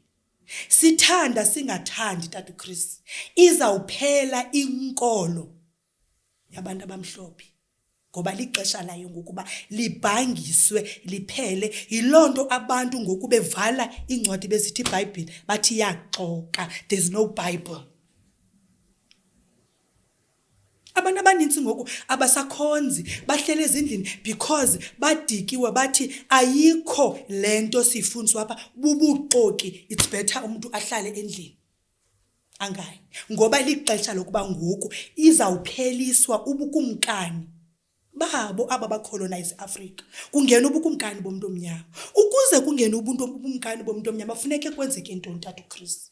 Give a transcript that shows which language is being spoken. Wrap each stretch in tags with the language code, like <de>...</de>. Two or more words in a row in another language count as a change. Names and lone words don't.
<xh>Sithanda singathandi Tata Chris izawuphela inkolo yabantu abamhlophe ngoba lixesha layo ngokuba libhangiswe liphele. Yilonto abantu ngoku bevala incwadi bezithi iBhayibhile bathi yaxoka,</xh> <en>there's no Bible.</en> <xh>Abantu abaninzi ngoku abasakhonzi bahlele ezindlini because badikiwe bathi ayikho lento sifundiswa apha bubuxoki,</xh> <en>it's better</en> <xh>umuntu ahlale endlini. Angayi ngoba lixesha lokuba ngoku izawupheliswa ubukumkani babo aba bacolonize Africa. Kungena ubukumkani bomuntu omnyama. Ukuze kungena ubukumkani bomuntu omnyama funeke kwenzeke into ntathu Chris.</xh>